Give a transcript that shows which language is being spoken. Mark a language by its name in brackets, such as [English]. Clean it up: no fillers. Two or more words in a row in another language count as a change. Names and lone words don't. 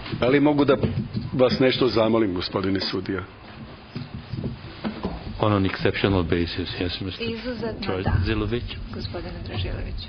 [Serbian] Ali mogu da vas nešto zamolim, gospodine sudija? [English] On an exceptional basis, yes, Mr. [Serbian] Izuzetno da, Zilović. gospodine Dražilović.